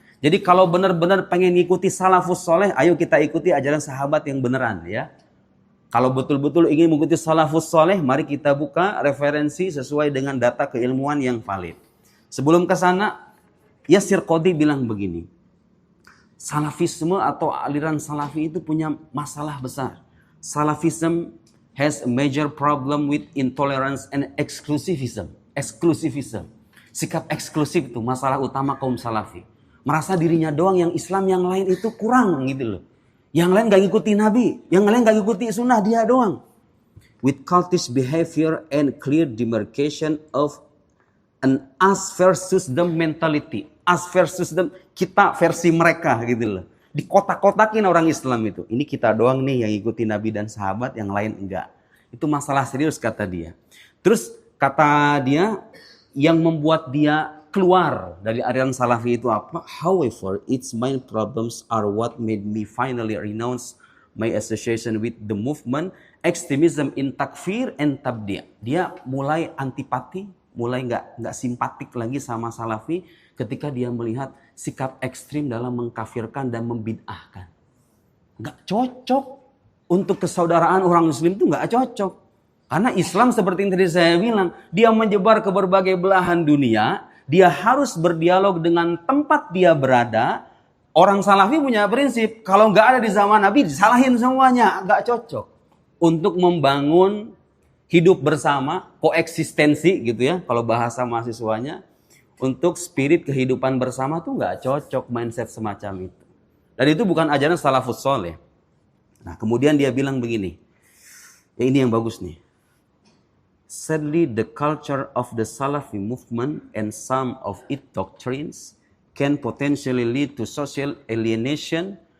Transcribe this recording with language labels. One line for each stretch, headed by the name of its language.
Indonesian: Jadi kalau benar-benar pengen ngikuti salafus soleh, ayo kita ikuti ajaran sahabat yang beneran ya. Kalau betul-betul ingin mengikuti salafus soleh, mari kita buka referensi sesuai dengan data keilmuan yang valid. Sebelum ke sana, Yasir Qadi bilang begini. Salafisme atau aliran salafi itu punya masalah besar.
English: Salafism has a major problem with intolerance and exclusivism.
Indonesian: Exclusivism. Sikap eksklusif itu masalah utama kaum salafi. Merasa dirinya doang yang Islam, yang lain itu kurang gitu loh. Yang lain gak ngikuti Nabi, yang lain gak ngikuti sunnah, dia doang.
English: With cultish behavior and clear demarcation of an us versus them mentality. Us versus them,
Indonesian: kita versi mereka gitu loh. Dikotak-kotakin orang Islam itu. Ini kita doang nih yang ikuti Nabi dan sahabat, yang lain enggak. Itu masalah serius kata dia. Terus kata dia, yang membuat dia keluar dari aliran salafi itu apa?
English: However, its main problems are what made me finally renounce my association with the movement, extremism in takfir and tabdi'.
Indonesian: Dia mulai antipati, mulai nggak simpatik lagi sama salafi ketika dia melihat sikap ekstrim dalam mengkafirkan dan membid'ahkan. Nggak cocok untuk kesaudaraan orang muslim itu nggak cocok. Karena Islam seperti yang tadi saya bilang, dia menyebar ke berbagai belahan dunia, dia harus berdialog dengan tempat dia berada. Orang salafi punya prinsip, kalau nggak ada di zaman Nabi, disalahin semuanya, nggak cocok. Untuk membangun hidup bersama, koeksistensi gitu ya, kalau bahasa mahasiswanya, untuk spirit kehidupan bersama tuh nggak cocok mindset semacam itu. Dan itu bukan ajaran salafus soleh. Nah kemudian dia bilang begini, ya ini yang bagus nih.
English: Sadly, the culture of the Salafi movement and some of its doctrines can potentially lead to social alienation.